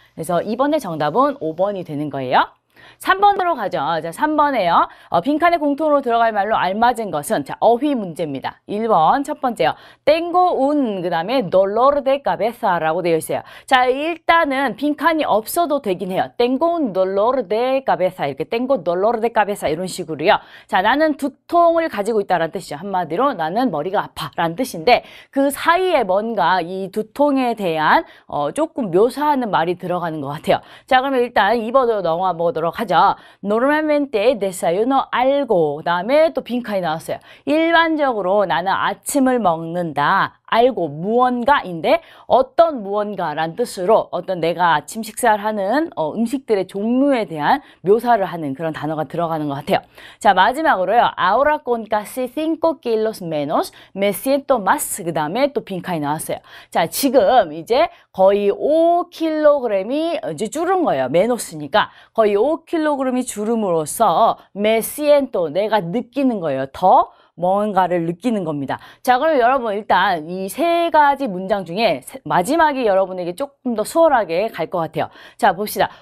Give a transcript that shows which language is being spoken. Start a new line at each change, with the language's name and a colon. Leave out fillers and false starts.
Korean: 그래서 이번에 정답은 5번이 되는 거예요. 3번으로 가죠. 자, 3번에요. 빈칸에 공통으로 들어갈 말로 알맞은 것은 자, 어휘 문제입니다. 1번 첫 번째요. 땡고 운 그다음에
Spanish: dolor de cabeza
Korean: 라고 되어 있어요. 자, 일단은 빈칸이 없어도 되긴 해요. 땡고
Spanish: un dolor de cabeza
Korean: 이렇게 땡고
Spanish: dolor de cabeza
Korean: 이런 식으로요. 자, 나는 두통을 가지고 있다라는 뜻이죠. 한마디로 나는 머리가 아파라는 뜻인데 그 사이에 뭔가 이 두통에 대한 조금 묘사하는 말이 들어가는 것 같아요. 자, 그러면 일단 2번으로 넘어가 보도록 하죠.
Spanish: Normalmente desayuno algo.
Korean: 그 다음에 또 빈칸이 나왔어요. 일반적으로 나는 아침을 먹는다. 알고 무언가인데 어떤 무언가란 뜻으로 어떤 내가 아침 식사를 하는 음식들의 종류에 대한 묘사를 하는 그런 단어가 들어가는 것 같아요. 자, 마지막으로요.
Spanish: Ahora con casi 5 kilos menos me siento más.
Korean: 그 다음에 또 빈칸이 나왔어요. 자, 지금 이제 거의 5kg이 이제 줄은 거예요. 메노스니까 거의 5kg이 줄음으로써
Spanish: me siento
Korean: 내가 느끼는 거예요. 더 뭔가를 느끼는 겁니다. 자, 그럼 여러분 일단 이 세 가지 문장 중에 마지막이 여러분에게 조금 더 수월하게 갈 것 같아요. 자, 봅시다.